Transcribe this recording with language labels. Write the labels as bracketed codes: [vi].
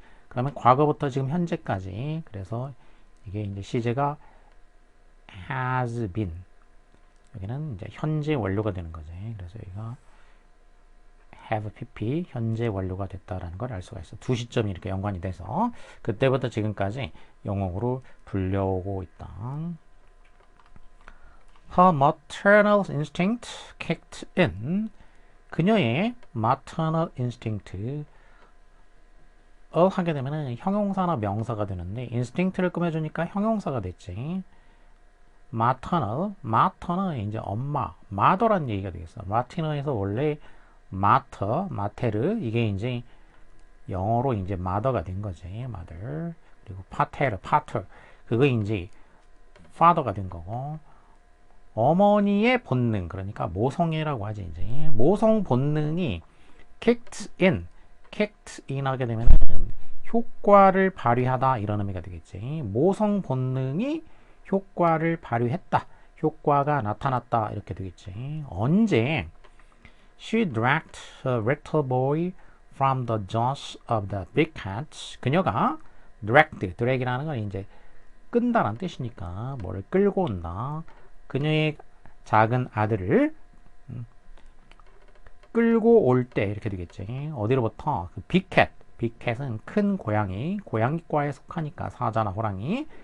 [ko] 그러면 과거부터 지금 현재까지. 그래서 이게 이제 시제가 [en] has been. [ko] 여기는 이제 현재 완료가 되는 거지. 그래서 여기가 have pp 현재 완료가 됐다라는 걸 알 수가 있어. 두 시점이 이렇게 연관이 돼서 그때부터 지금까지 영어로 불려오고 있다. [en] Her maternal instinct kicked in. [ko] 그녀의 maternal instinct 하게 되면은 형용사나 명사가 되는데 instinct를 꾸며주니까 형용사가 됐지. maternal 이제 엄마, mother란 얘기가 되겠어. 라틴어에서 원래 마테르 이게 이제 영어로 이제 mother가 된 거지. mother. 그리고 pater 그거 이제 father가 된 거고. 어머니의 본능, 그러니까 모성애라고 하지. 이제 모성 본능이 [en] kicked in [ko] 하게 되면 효과를 발휘하다 이런 의미가 되겠지. 모성 본능이 효과를 발휘했다, 효과가 나타났다 이렇게 되겠지. 언제? [en] She dragged a little boy from the jaws of the big cat. [ko] 그녀가 drag이라는 건 이제 끈다라는 뜻이니까 뭐를 끌고 온다. 그녀의 작은 아들을 끌고 올 때 이렇게 되겠지. 어디로부터? 그 빅캣은 큰 고양이, 고양이과에 속하니까 사자나 호랑이.